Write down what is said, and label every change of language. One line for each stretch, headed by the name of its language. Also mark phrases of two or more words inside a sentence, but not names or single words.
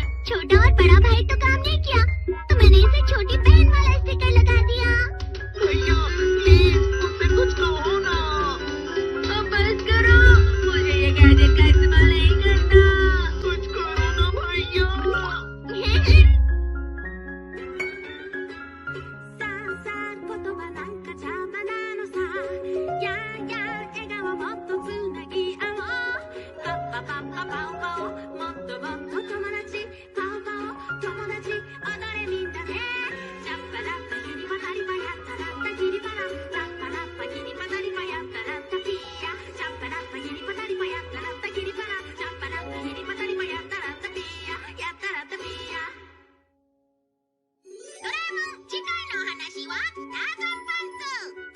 Hindi: छोटा और बड़ा भाई तो काम नहीं किया, तो मैंने इसे छोटी बहन वाला स्टिकर लगा दिया। भैया प्लीज, मुझसे कुछ कहो ना। अब बस करो, मुझे ये गैजेट का इस्तेमाल नहीं करना। कुछ करो ना भैया।
Japanese: さあさあ言葉なんか邪魔なのさやんやん笑顔もっとつなぎ合おうパッパパッパパオパオもっともっと友達パオパオ友達踊れみんなでジャッパラッパギリパタリパやったらったギリパララッパラッパギリパタリパやったらったピーヤジャッパラッパギリパタリパやったらったギリパラジャッパラッパギリパタリパやったらったピーヤやったらったピーヤドラえもん、次回のお話はターザンパンツ。